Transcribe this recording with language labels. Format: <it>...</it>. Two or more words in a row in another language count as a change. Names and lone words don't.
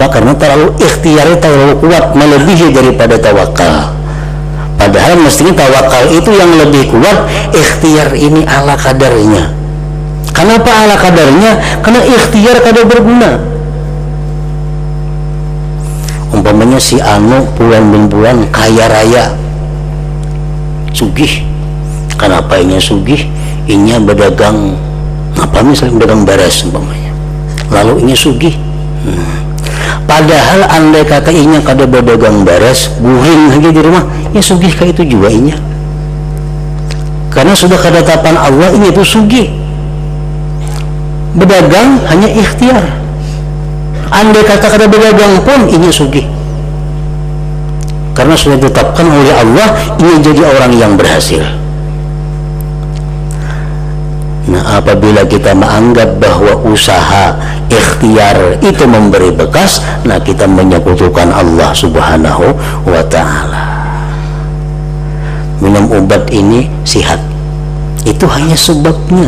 <id>Karena terlalu ikhtiarnya terlalu kuat, melebihi daripada tawakal. Padahal mestinya tawakal itu yang lebih kuat, ikhtiar ini ala kadarnya. Kenapa ala kadarnya? Karena ikhtiar kada berguna. Umpamanya si anu bulan bin bulan kaya raya, sugih.</id> <bjn>Kenapa inya sugih?</bjn> <id>Inya berdagang apa, misalnya berdagang beras umpamanya, lalu</id> <bjn>inya sugih.</bjn> <id>Padahal andai kata</id> <bjn>inya kada</bjn> <id>berdagang beras, guring lagi di rumah, ya sugih kayak itu juga inya. Karena sudah ketetapan Allah, inya itu sugih. Berdagang hanya ikhtiar. Andai kata kada berdagang pun</id> <bjn>inya sugih.</bjn> <id>Karena sudah ditetapkan oleh Allah, inya jadi orang yang berhasil. Nah, apabila kita menganggap bahwa usaha ikhtiar itu memberi bekas, nah kita menyekutukan Allah</id> <ar>Subhanahu wa ta'ala.</ar> <id>Minum obat ini sihat, itu hanya sebabnya.</id>